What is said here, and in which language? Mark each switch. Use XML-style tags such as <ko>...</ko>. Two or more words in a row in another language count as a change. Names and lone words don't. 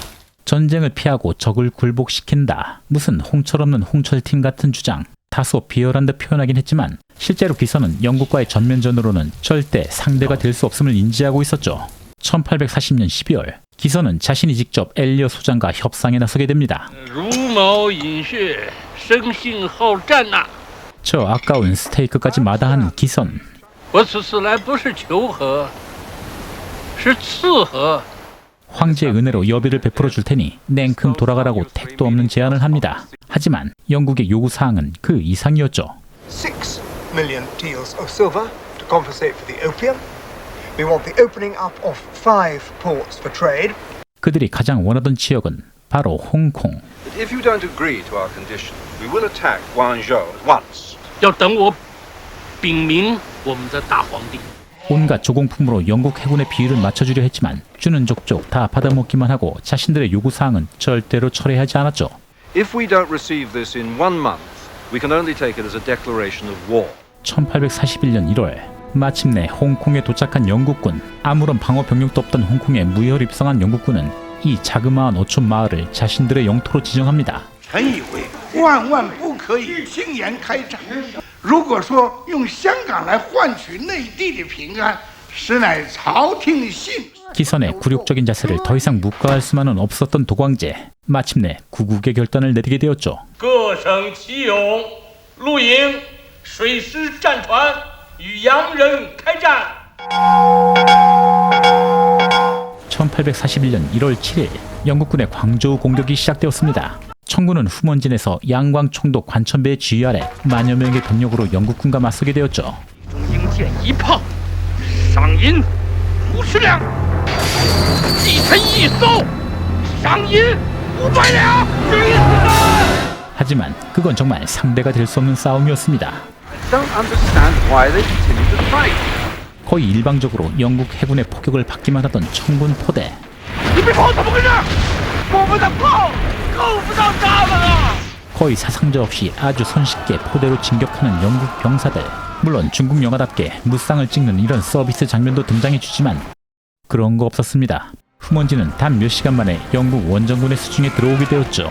<ko>전쟁을 피하고 적을 굴복시킨다. 무슨 홍철없는 홍철팀 같은 주장. 다소 비열한 듯 표현하긴 했지만 실제로 기선은 영국과의 전면전으로는 절대 상대가 될 수 없음을 인지하고 있었죠. 1840년 12월 기선은 자신이 직접 엘리엇 소장과 협상에 나서게 됩니다.</ko> <zh>茹毛饮血，生性好战呐！</zh> <ko>저 아까운 스테이크까지 마다한 기선.</ko> <zh>我此次来不是求和，是伺和。</zh> <ko>황제의 은혜로 여비를 베풀어 줄 테니 냉큼 돌아가라고 택도 없는 제안을 합니다. 하지만 영국의 요구사항은 그 이상이었죠.</ko> <en>6 million deals of silver to compensate for the opium. We want the opening up of 5 ports for trade.</en> <ko>그들이 가장 원하던 지역은 바로 홍콩.</ko> <en>But if you don't agree to our condition, we will attack Guangzhou at once.</en> <zh>要等我禀明我们的大皇帝。</zh> <ko>온갖 조공품으로 영국 해군의 비율을 맞춰주려 했지만 주는 족족 다 받아먹기만 하고 자신들의 요구사항은 절대로 철회하지 않았죠.</ko> <en>If we don't receive this in 1 month, we can only take it as a declaration of war.</en> <ko>1841년 1월 마침내 홍콩에 도착한 영국군. 아무런 방어 병력도 없던 홍콩에 무혈 입성한 영국군은 이 자그마한 어촌 마을을 자신들의 영토로 지정합니다.</ko> <zh>臣以为万万不可以轻言开战。如果说用香港来换取内地的平安，实乃朝廷信。</zh> <ko>기선의 굴욕적인 자세를 더 이상 묵과할 수만은 없었던 도광제. 마침내 구국의 결단을 내리게 되었죠.</ko> <zh>各省其勇，陆营水师战船与洋人开战。</zh> <ko>1841년 1월 7일 영국군의 광저우 공격이 시작되었습니다. 청군은 후먼진에서 양광총독 관천배의 지휘 아래 만여 명의 병력으로 영국군과 맞서게 되었죠.</ko> <zh>应箭一炮，赏银50两，击沉一艘，赏银500两。</zh> <ko>하지만 그건 정말 상대가 될 수 없는 싸움이었습니다.</ko> <en>Don't understand why they continue to fight.</en> <ko>거의 일방적으로 영국 해군의 폭격을 받기만 하던 청군 포대.</ko> <zh>你们炮怎么回事？我们的炮够不到他们啊！</zh> <ko>거의 사상자 없이 아주 손쉽게 포대로 진격하는 영국 병사들. 물론 중국 영화답게 무쌍을 찍는 이런 서비스 장면도 등장해주지만 그런 거 없었습니다. 후먼지는 단 몇 시간 만에 영국 원정군의 수중에 들어오게 되었죠.</ko>